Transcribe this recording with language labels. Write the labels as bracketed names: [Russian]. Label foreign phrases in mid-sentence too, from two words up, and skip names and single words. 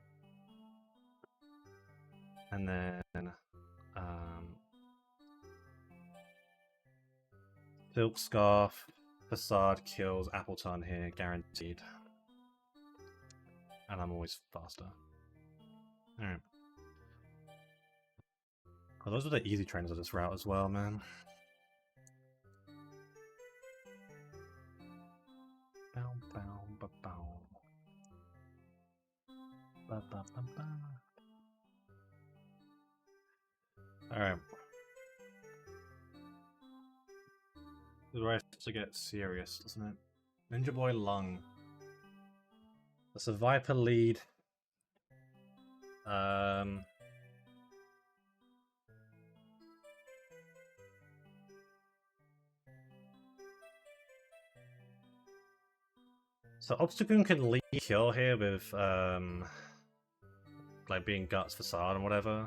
[English] And then Silk Scarf, Facade kills Appleton here, guaranteed. And I'm always faster. Alright. Oh, those are the easy trainers of this route as well, man. Bow, bow, ba, bow. Ba, ba, ba, ba. Alright. The rest to get serious, doesn't it? Ninja Boy Lung. That's a Viper lead. So Obstagoon can lead kill here with like being Guts, Facade, and whatever.